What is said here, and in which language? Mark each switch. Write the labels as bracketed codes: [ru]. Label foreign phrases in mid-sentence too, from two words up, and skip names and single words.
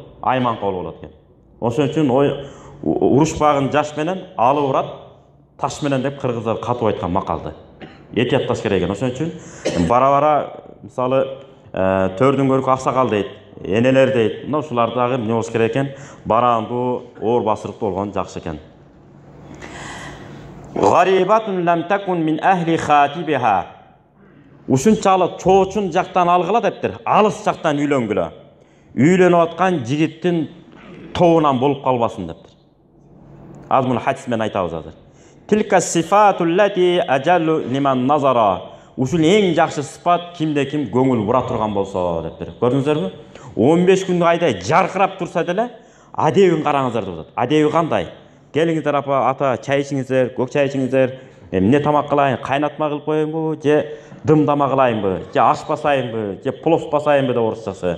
[ky] Айманка болуп алат экен. Ошон үчүн урушпагын жаш менен алып урат, таш менен деп кыргыздар катып айткан макалды. Этиятташ керек экен. Ошон үчүн бара-бара мисалы төрдүн көркү аксакал дейт, энелер дейт. Мына ушулар дагы эмне болуш керек экен? Барандуу, оор басырыктуу болгон жакшы экен. [ar] غريبة لم تكن من أهل خاطبها. [ky] Ушунчалык чоочун жактан алгыла дептир. Алыс жактан үйлөнгүлө. Үйлөнүп аткан жигиттин тобунан болуп калбасын дептир. Аз муну хадис менен айтабыз азыр. [ar] تلك الصفة التي أجل لمن نظر. [ky] Ушул эң жакшы сыпат кимде ким көңүл бура турган болсо дептир. Көрдүңүздөрбү? 15 күндүк айдай жаркырап турса деле, адебин караңыздар деп атат. Адеби кандай? Келиңиздер апа, ата, чай ичиңиздер, көк чай ичиңиздер. Эмне тамак кылайын? Кайнатма кылып коеюнбу, же дымдама кылайынбы, же аш басайынбы, же плов басайынбы деп орусчасы.